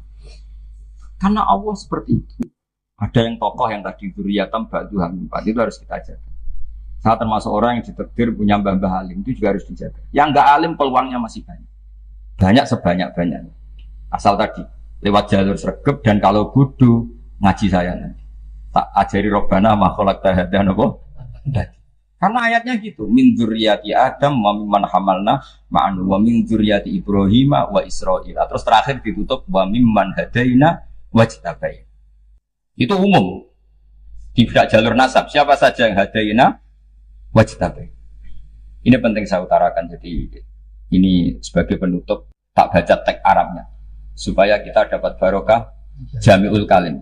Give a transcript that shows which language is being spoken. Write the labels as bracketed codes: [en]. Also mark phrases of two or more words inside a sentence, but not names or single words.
[id] Karena Allah seperti itu. Ada yang tokoh yang tadi [ar] ذرية بعضهم [id] itu harus kita jaga. Saya termasuk orang yang ditakdir punya mbah-mbah alim itu juga harus dijaga. Yang enggak alim peluangnya masih banyak. Banyak sebanyak-banyaknya. Asal tadi lewat jalur sregep dan kalau kudu ngaji saya nanti. [jv] Tak ajari [ar] ربنا ما خلقت هذا napa? [id] Karena ayatnya gitu, [ar] من ذرية آدم وممن حملنا معا ومن ذرية إبراهيم وإسرائيل. [id] Terus terakhir ditutup [ar] وممن هدينا واجتبينا. [id] Itu umum. Tidak jalur nasab. Siapa saja yang [ar] هدينا واجتبينا. [id] Ini penting saya utarakan. Jadi ini sebagai penutup tak baca teks Arabnya supaya kita dapat barokah [ar] جامع الكلم.